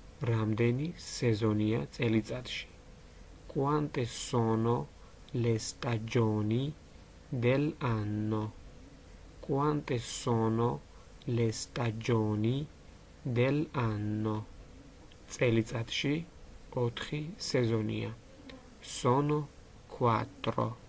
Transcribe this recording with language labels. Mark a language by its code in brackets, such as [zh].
[ka] რამდენი სეზონია წელიწადში? [it] Quante sono le stagioni dell'anno? Quante sono le stagioni dell'anno? [ka] წელიწადში 4 სეზონია. [it] Sono 4.